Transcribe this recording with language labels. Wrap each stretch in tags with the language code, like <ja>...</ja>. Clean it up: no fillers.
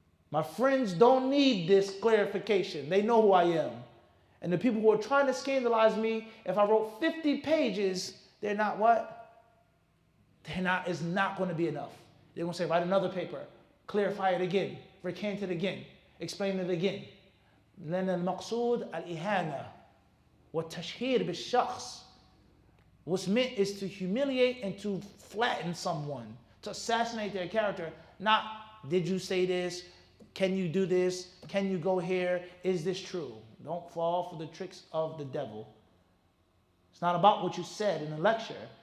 <en>My friends don't need this clarification. They know who I am. And the people who are trying to scandalize me, if I wrote 50 pages, they're not what? It's not going to be enough. They're going to say, write another paper, clarify it again, recant it again, explain it again.</en> <ar>لأن المقصود الإهانة والتشهير بالشخص.</ar> <en>What's meant is to humiliate and to flatten someone, to assassinate their character. Not, did you say this? Can you do this? Can you go here? Is this true? Don't fall for the tricks of the devil. It's not about what you said in the lecture.</en>